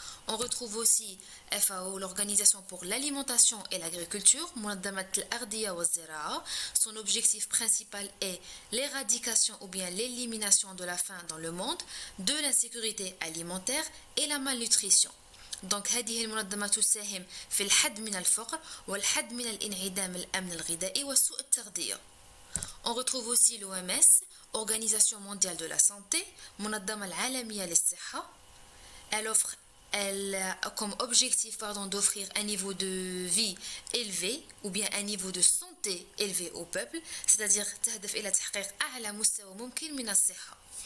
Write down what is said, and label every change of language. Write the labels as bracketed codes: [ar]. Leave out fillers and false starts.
[fr] On retrouve aussi FAO, l'Organisation pour l'alimentation et l'agriculture, [ar] منظمة الأغذية والزراعة. [fr] Son objectif principal est l'éradication ou bien l'élimination de la faim dans le monde, de l'insécurité alimentaire et la malnutrition. [ar] Donc هذه المنظمة تساهم في الحد من الفقر والحد من الانعدام الأمن الغذائي وسوء التغذية. [fr] On retrouve aussi l'OMS, Organisation mondiale de la santé, [ar] منظمة العالمية للصحة. [fr] Elle a comme objectif d'offrir un niveau de vie élevé ou bien un niveau de santé élevé au peuple, c'est-à-dire [ar] تهدف إلى تحقيق أعلى مستوى ممكن من الصحة.